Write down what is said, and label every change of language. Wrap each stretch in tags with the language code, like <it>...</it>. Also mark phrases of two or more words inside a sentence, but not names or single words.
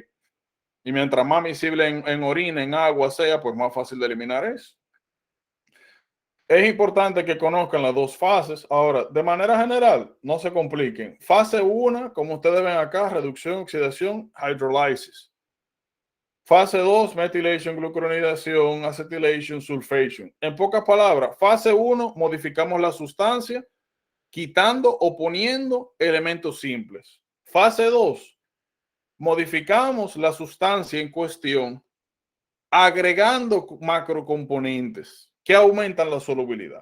<es>Y mientras más miscible en orina, en agua sea, pues más fácil de eliminar es. Es importante que conozcan las dos fases. Ahora, de manera general, no se compliquen. Fase 1, como ustedes ven acá, reducción, oxidación, hydrolysis. Fase 2,</es> <en>methylation, glucuronidación, acetylation, sulfation.</en> <es>En pocas palabras, fase 1, modificamos la sustancia quitando o poniendo elementos simples. Fase 2, modificamos la sustancia en cuestión agregando macrocomponentes que aumentan la solubilidad.</es>